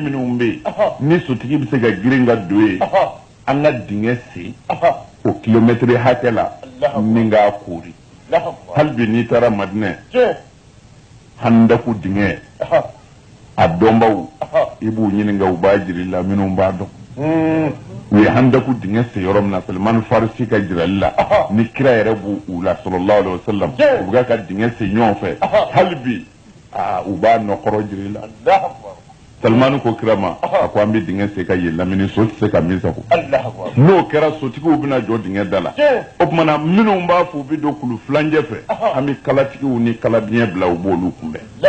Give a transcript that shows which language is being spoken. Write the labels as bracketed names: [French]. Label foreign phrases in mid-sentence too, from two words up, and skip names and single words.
[Bambara] minnu bɛ yen ni sotigi bɛ se ka girin ka don yen an ka dingɛ sen o kilomɛtiri hakɛ la ni k'a koori hali bi n'i taara Madinɛ handaku dingɛ a dɔnbaw i b'u ɲininka u b'a jira i la minnu b'a dɔn u ye handaku dingɛ sen yɔrɔ min na Salman Farisi ka jirali la ni kira yɛrɛ b'u la [Arabic] صلى الله عليه وسلم [Bambara] u bɛ ka dingɛ sen ɲɔgɔn fɛ hali bi u b'a nɔkɔrɔ jira i la Salman ko kira ma a ko an bɛ dingɛ sen ka yen lamini so tɛ se ka min sago n'o kɛra sotigiw bɛna jɔ dingɛ da la o tumana minnu b'a fɔ u bɛ don kulu filancɛ fɛ an bɛ kalatigiw ni kalabiɲɛ bila u b'olu kunbɛn